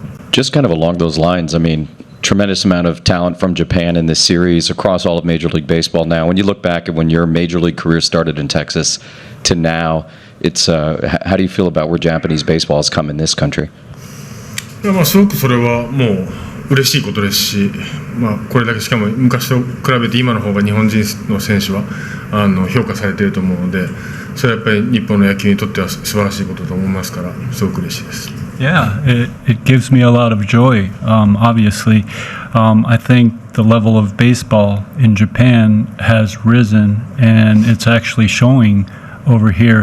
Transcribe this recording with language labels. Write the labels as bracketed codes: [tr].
[en] Just kind of along those lines, I mean, tremendous amount of talent from Japan in this series across all of Major League Baseball now. When you look back at when your Major League career started in Texas to now, it's how do you feel about where Japanese baseball has come in this country? [ja] いやすごくそれはもう嬉しいことですし、これだけしかも昔と比べて今の方が日本人の選手は評価されていると思うので、それはやっぱり日本の野球にとっては素晴らしいことと思いますから、すごく嬉しいです。 [en] Yeah, it gives me a lot of joy. Obviously, I think the level of baseball in Japan has risen, and it's actually showing over here.